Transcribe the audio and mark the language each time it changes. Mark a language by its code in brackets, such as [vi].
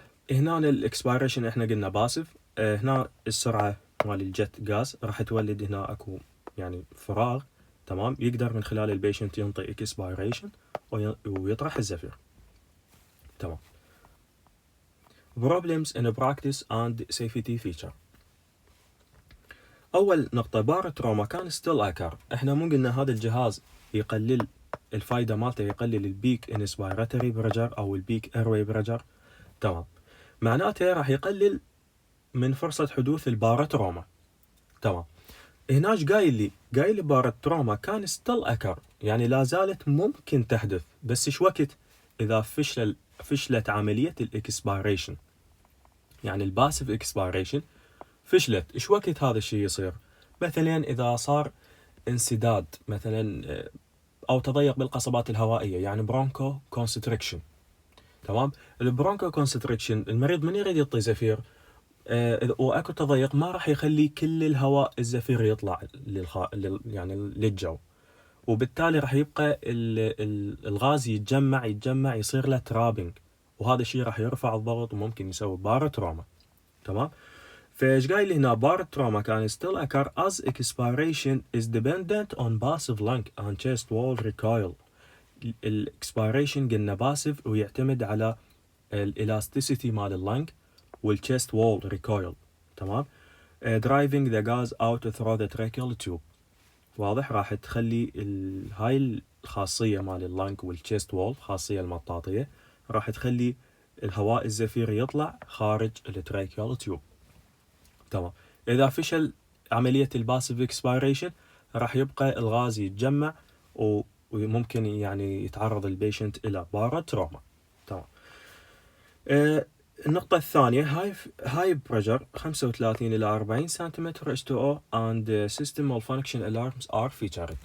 [ar] هنا الاكسبيريشن احنا قلنا باسف. هنا السرعة مال الجت غاز راح تولد هنا اكو يعني فراغ، تمام، يقدر من خلال البيشنت ينطي اكسبيريشن ويطرح الزفير، تمام. [en] Problems in practice and safety feature. [ar] أول نقطة، [en] Barotrauma can still occur. [ar] إحنا مو قلنا هذا الجهاز يقلل الفايدة مالته، يقلل البيك انسبيراتوري برجر أو البيك ايروي برجر، تمام. معناته راح يقلل من فرصة حدوث البارتروما، تمام. هنا ايش قايل لي [en] barotrauma can still occur, [ar] يعني لا زالت ممكن تحدث، بس ايش وقت؟ إذا فشلت عملية الإكسبيريشن، يعني الباسيف اكسبيريشن فشلت. ايش وقت هذا الشيء يصير؟ مثلا اذا صار انسداد مثلا او تضيق بالقصبات الهوائيه، يعني برونكو كونستريكشن، تمام. البرونكو كونستريكشن المريض من يريد يعطي زفير واكو تضيق، ما راح يخلي كل الهواء الزفير يطلع يعني للجو، وبالتالي راح يبقى الغاز يتجمع يصير له ترابنج، وهذا الشيء راح يرفع الضغط وممكن يسوي بارتروما، تمام. فايش قايل هنا؟ [en] Barotrauma can still occur as expiration is dependent on passive lung and chest wall recoil. [ar] الاكسبيريشن قلنا باسيف ويعتمد على الالاستيسيتي مال اللنج والchest wall recoil، تمام. [en] driving the gas out through the tracheal tube. [ar] واضح؟ راح تخلي هاي الخاصية مال اللنج والchest wall، خاصية المطاطية، راح تخلي الهواء الزفير يطلع خارج التراكيال تيوب، تمام. إذا فشل عملية الباسيف اكسبيريشن راح يبقى الغاز يتجمع وممكن يعني يتعرض البيشنت إلى بارتروما، تمام. النقطة الثانية، هاي بريشر 35 إلى 40 سنتيمتر H2O [en] and system malfunction alarms are featured.